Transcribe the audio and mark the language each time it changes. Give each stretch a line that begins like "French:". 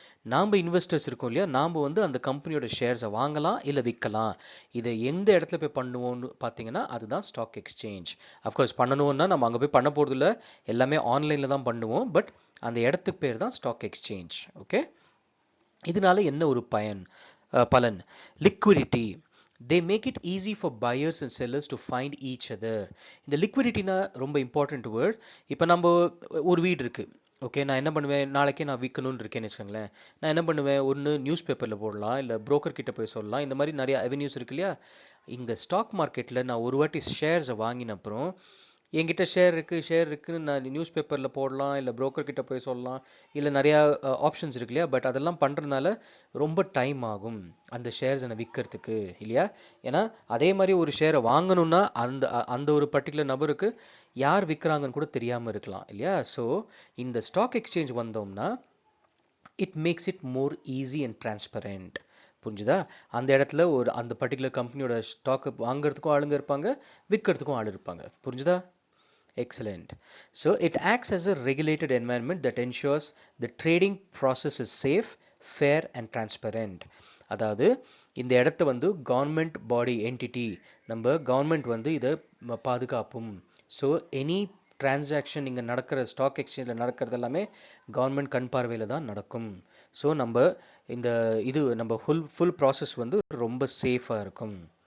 Tamil: நாம் இன்வெஸ்டர்ஸ் இருக்கோம் இல்லையா, நாம் வந்து அந்த கம்பெனியோட ஷேர்ஸை வாங்கலாம் இல்லை விற்கலாம். இதை எந்த இடத்துல போய் பண்ணுவோம்னு பார்த்தீங்கன்னா அதுதான் ஸ்டாக் எக்ஸ்சேஞ்ச். அஃப்கோர்ஸ் பண்ணணும்னா நம்ம அங்கே போய் பண்ண போகிறது இல்லை, எல்லாமே ஆன்லைனில் தான் பண்ணுவோம், பட் அந்த இடத்துக்கு பேர் தான் ஸ்டாக் எக்ஸ்சேஞ்ச். ஓகே, இதனால என்ன ஒரு பலன்? Liquidity.
English: They make it easy for buyers and sellers to find each other.
Tamil: இந்த லிக்விடிட்டினா ரொம்ப இம்பார்ட்டன்ட் வேர்ட். இப்போ நம்ம ஒரு வீடு இருக்குது, ஓகே, நான் என்ன பண்ணுவேன், நாளைக்கே நான் விற்கணும்னு இருக்கேன்னு வச்சுக்கோங்களேன், நான் என்ன பண்ணுவேன், ஒன்று நியூஸ் பேப்பரில் போடலாம், இல்லை புரோக்கர் கிட்ட போய் சொல்லலாம், இந்த மாதிரி நிறைய அவென்யூஸ் இருக்கு இல்லையா. இந்த ஸ்டாக் மார்க்கெட்டில் நான் ஒரு வாட்டி ஷேர்ஸை வாங்கின அப்புறம் என்கிட்ட ஷேர் இருக்குன்னு நான் நியூஸ் பேப்பரில் போடலாம், இல்லை புரோக்கர் கிட்ட போய் சொல்லலாம், இல்லை நிறையா ஆப்ஷன்ஸ் இருக்கு இல்லையா. பட் அதெல்லாம் பண்ணுறதுனால ரொம்ப டைம் ஆகும் அந்த ஷேர்ஸ் என்னை விற்கிறதுக்கு இல்லையா. ஏன்னா அதே மாதிரி ஒரு ஷேரை வாங்கணும்னா அந்த அந்த ஒரு பர்டிகுலர் நபருக்கு யார் விற்கிறாங்கன்னு கூட தெரியாமல் இருக்கலாம் இல்லையா. ஸோ இந்த ஸ்டாக் எக்ஸ்சேஞ்ச் வந்தோம்னா
English: It makes it more easy and transparent.
Tamil: புரிஞ்சுதா? அந்த இடத்துல ஒரு அந்த பர்டிகுலர் கம்பெனியோட ஸ்டாக் வாங்குறதுக்கும் ஆளுங்க இருப்பாங்க, விற்கிறதுக்கும் ஆள் இருப்பாங்க. புரிஞ்சுதா? Excellent.
English: So it acts as a regulated environment that ensures the trading process is safe, fair and transparent.
Tamil: அதாவது இந்த இடத்த வந்து கவர்மெண்ட் பாடி என்டிட்டி, நம்ம கவர்மெண்ட் வந்து இதை பாதுகாப்பும். ஸோ எனி டிரான்சாக்ஷன் இங்கே நடக்கிற ஸ்டாக் எக்ஸ்சேஞ்சில் நடக்கிறது எல்லாமே கவர்மெண்ட் கண் பார்வையில் தான் நடக்கும். ஸோ நம்ம இந்த நம்ம ஃபுல் ப்ராசஸ் வந்து ரொம்ப சேஃபாக இருக்கும்.